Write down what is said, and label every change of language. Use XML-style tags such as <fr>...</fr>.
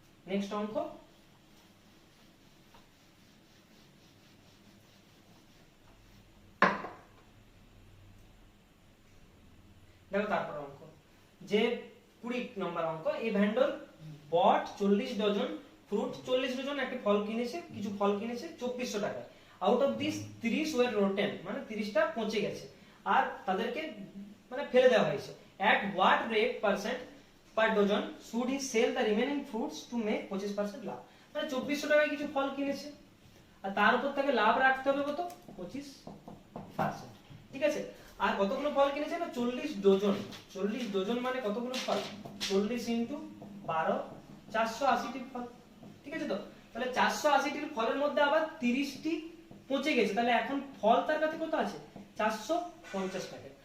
<bn>Next অঙ্ক, দেখো তারপর অঙ্ক, যে 20 নম্বর অঙ্ক।</bn> <en>এই vendor bought 40 dozen fruit,</en> <bn>40 ডজন একটা ফল কিনেছে, কিছু ফল কিনেছে 2400 টাকায়।</bn> <en>out of this 30 were rotten,</en> <bn>মানে 30টা পচে গেছে আর তাদেরকে মানে ফেলে দেওয়া হয়েছে।</bn> <en>At what rate percent per dozen should he sell the remaining fruits to make 25% লাভ।</en> <bn>মানে 2400 টাকায় কিছু ফল কিনেছে আর তার উপর তাকে লাভ রাখতে হবে কত 25%। ঠিক আছে, আর কতগুলো ফল কিনেছে না 40 ডজন। 40 ডজন মানে কতগুলো ফল 40 ইনটু 12 480টি ফল। ঠিক আছে, তো তাহলে 480টির ফলের মধ্যে আবার 30টি পচে গেছে, তাহলে এখন ফল তার কাছে কত আছে 450 টাকা।</bn>